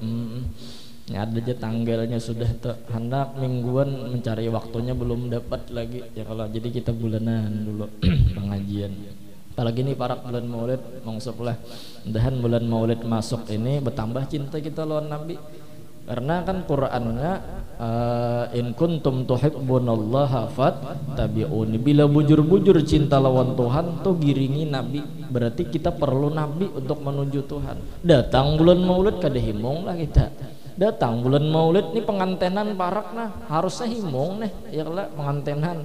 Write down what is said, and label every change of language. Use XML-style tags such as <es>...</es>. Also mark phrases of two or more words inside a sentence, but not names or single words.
<bjn>Ya ada aja tanggalnya sudah tuh. Hendak mingguan mencari waktunya belum dapat lagi ya kalau. Jadi kita bulanan dulu pengajian. Apalagi nih para bulan Maulid mangsuk lah.</bjn> <id>Dan bulan Maulid masuk ini bertambah cinta kita lawan Nabi.</id> <bjn>Karena kan Qur'annya</bjn> <ar>in kuntum tuhibbunallaha fattabi'uni,</ar> <bjn>bila bujur-bujur cinta lawan Tuhan tuh giringi Nabi. Berarti kita perlu Nabi untuk menuju Tuhan. Datang bulan Maulid kada himong lah kita. Datang bulan Maulid nih pengantenan parak nah, harusnya himong nih ya kalau pengantenan.</bjn>